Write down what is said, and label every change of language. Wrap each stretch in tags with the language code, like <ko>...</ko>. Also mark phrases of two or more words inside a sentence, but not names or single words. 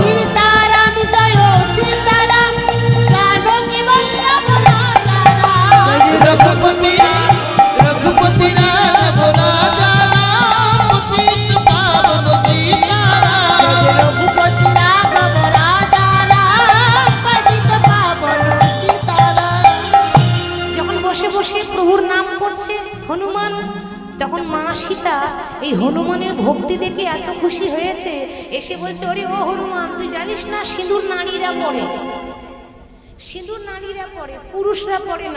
<hi>सीताराम जय सीताराम, जानकी वल्लभ राजा राम। रघुपति रघुपति राघव राजा राम, पतित पावन सीताराम। रघुपति राघव राजा राम, पतित पावन सीताराम।</hi> <bn>যখন বসে বসে প্রভুর নাম করছে হনুমান, তখন মা সীতা এই হনুমানের ভক্তি দেখে এত খুশি হয়েছে, এসে বলছে, ওরে ও হনুমান, তুই জানিস না সিঁদুর নারীরা পরে, সিঁদুর নারীরা পরে, পুরুষরা পরে না।</bn>